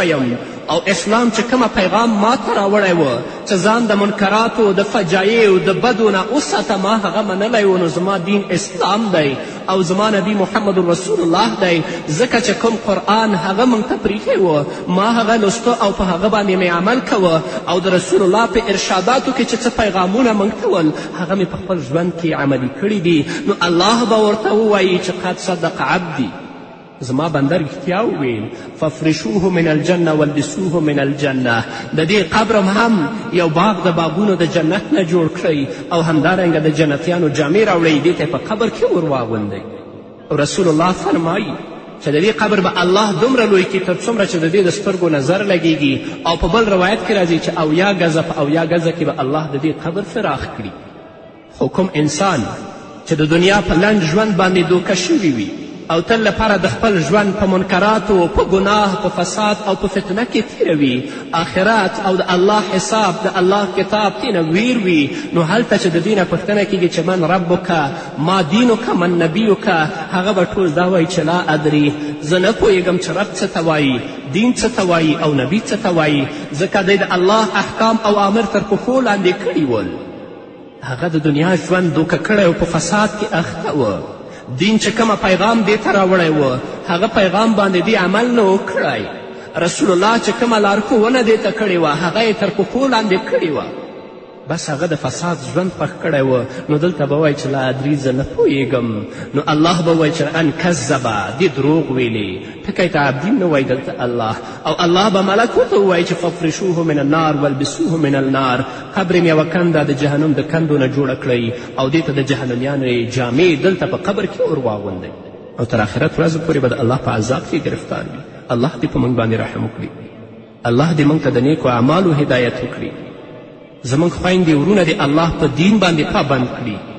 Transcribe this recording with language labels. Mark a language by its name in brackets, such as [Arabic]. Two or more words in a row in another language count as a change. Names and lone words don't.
[Pashto] یم او اسلام چې کومه پیغام ما ته راوړی و چې ځان د منکراتو د فجایعو د بدو نه وساته، ما هغه منلی و، نو زما دین اسلام دی او زما نبی محمد رسول الله دی، ځکه چې کوم قرآن هغه موږ ته پریښی و ما هغه لسته او په هغه باندې مې عمل کوه او د رسول الله په ارشاداتو کې چې څه پیغامونه موږ ته ول هغه مې په خپل ژوند کې عملي کړي دي. نو الله به ورته ووایي چې [Arabic] قد صدق عبدي، [Pashto] زما بنده رښتیا وویل، [Arabic] فافرشوه من الجنه والبسوه من الجنه، [Pashto] د دې قبر هم یو باغ د باغونو د جنت نه جوړ کړئ او همدارنګه د جنتیانو جامې راوړئ، دې ته په قبر کې ور واغوندئ. رسول الله فرمایي چې د دې قبر به الله دومره لوی کړي تر څومره چې د دې د سترګو نظر لګیږي، او په بل روایت کې راځي چې 80 ګزه په 80 ګزه کې به الله د دې قبر فراخ کړي. خو کوم انسان چې د دنیا په لنډ ژوند باندې دوکه شوي وي او تل لپاره د خپل ژوند په منکراتو، په ګناه، په فساد او په فتنه کې تیروي، آخرت او د الله حساب، د الله کتاب تینه ویر وي، نو هلته چې د دې نه پوښتنه کیږي چې [Arabic] من ربک، ما دینک، من نبیک، [Pashto] هغه به ټول دا وایي چې [Arabic] لا ادري، [Pashto] زه نه پوهېږم چې رب څه ته وایي، دین څه ته وایي او نبی څه ته وایي، ځکه دی د الله احکام او امر تر پښو لاندې کړي ول. هغه د دنیا ژوند دوکه کړی او په فساد کې اخته و، دین چې کومه پیغام دې ته راوړی و هغه پیغام باندې دې عمل نه و کړی، رسول الله چې کومه لارښوونه دې ته کړې وه هغه یې تر پښو لاندې کړې وه، بس هغه د فساد ژوند خوښ کړی و. نو دلته به وایي چې [Arabic] لا ادري، [Pashto] زه نه پوهېږم، نو الله به وایي چې [Arabic] ان کذبه، [Pashto] دې دروغ ویلې، ټکی ته عبدین نه وایي دلته الله، او الله به ملک ورته ووایي چې [Arabic] فافرشوه من النار والبسوه من النار، [Pashto] قبر یې یوه کنده د جهنم د کندو نه جوړه کړئ او دې ته د جهنمیانو جامې دلته په قبر کې ور واغوندئ، او تر آخرت ورځې پورې به د الله په عذاب کې ګرفتار وي. الله دې په موږ باندې رحم وکړي، الله دې موږ ته د نیکو اعمالو هدایت وکړي، زموږ خویندې ورونه دې الله په دین باندې پابند کړي.